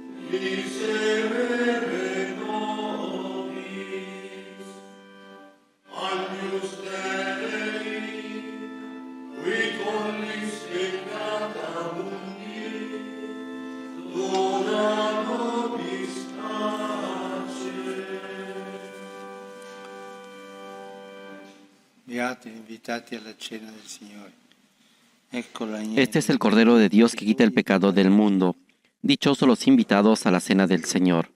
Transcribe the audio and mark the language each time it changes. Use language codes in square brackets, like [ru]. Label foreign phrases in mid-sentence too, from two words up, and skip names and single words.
[la] miserere nobis, agnus Dei, qui tollis peccata mundi, dona nobis pace. [it] Beati invitati alla cena del Signore. Ecco l'agnello. [es] Este es el Cordero de Dios que quita el pecado del mundo. Dichosos los invitados a la cena del Señor.